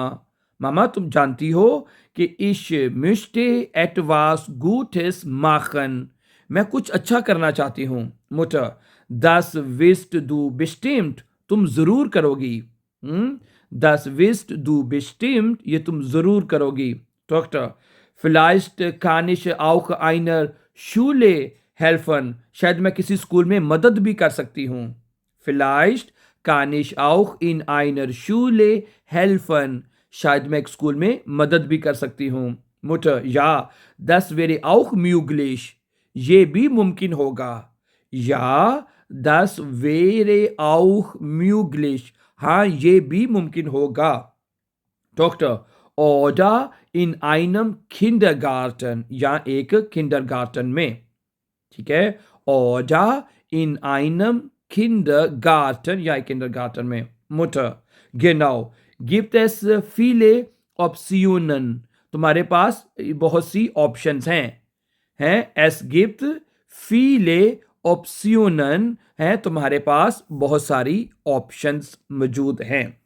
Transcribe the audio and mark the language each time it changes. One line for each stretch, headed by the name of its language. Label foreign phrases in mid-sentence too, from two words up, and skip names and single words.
Hindi: मामा तुम जानती हो कि
German: ich möchte etwas Gutes machen,
Hindi: मैं कुछ अच्छा करना चाहती हूँ।
German: Mutter, das wirst du bestimmt,
Hindi: तुम जरूर करोगी।
German: das wirst du bestimmt,
Hindi: ये तुम जरूर करोगी। डॉक्टर,
German: vielleicht kann ich auch einer Schule helfen,
Hindi: शायद मैं किसी स्कूल में मदद भी कर सकती हूँ।
German: vielleicht kann ich auch in einer Schule helfen,
Hindi: शायद मैं एक स्कूल में मदद भी कर सकती हूँ।
German: मुटर, ja, das wäre auch möglich,
Hindi: ये भी मुमकिन होगा।
German: या das wäre auch möglich,
Hindi: हाँ ये भी मुमकिन होगा। डॉक्टर,
German: oder in einem Kindergarten,
Hindi: या एक किंडरगार्टन में। ठीक है,
German: oder in einem Kindergarten,
Hindi: या एक किंडरगार्टन में।
German: मुtter, genau, gibt es viele Optionen,
Hindi: तुम्हारे पास बहुत सी ऑप्शंस हैं।
German: es gibt viele Optionen,
Hindi: है तुम्हारे पास बहुत सारी ऑप्शंस मौजूद हैं।